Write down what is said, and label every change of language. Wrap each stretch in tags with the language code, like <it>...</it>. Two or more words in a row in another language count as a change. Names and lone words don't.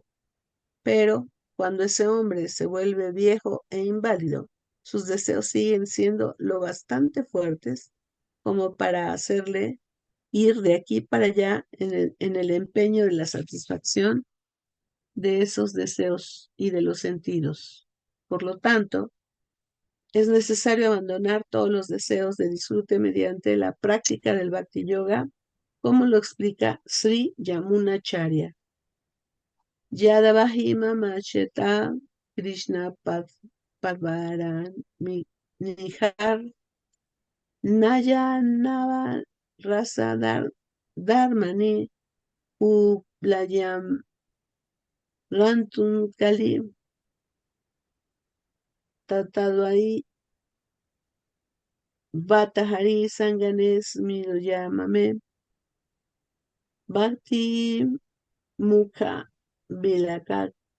<es>Pero cuando ese hombre se vuelve viejo e inválido, sus deseos siguen siendo lo bastante fuertes como para hacerle ir de aquí para allá en el empeño de la satisfacción de esos deseos y de los sentidos. Por lo tanto, es necesario abandonar todos los deseos de disfrute mediante la práctica del Bhakti Yoga, como lo explica Sri Yamunacharya.</es> <sa>Yadavahima Macheta Krishna Padvaran Nihar Nayanava Rasa Dharmani Uplayam Rantun Kali Tatadvai Vatahari Sanganes Miroyamame Bhakti Mukha Vilakat.</sa>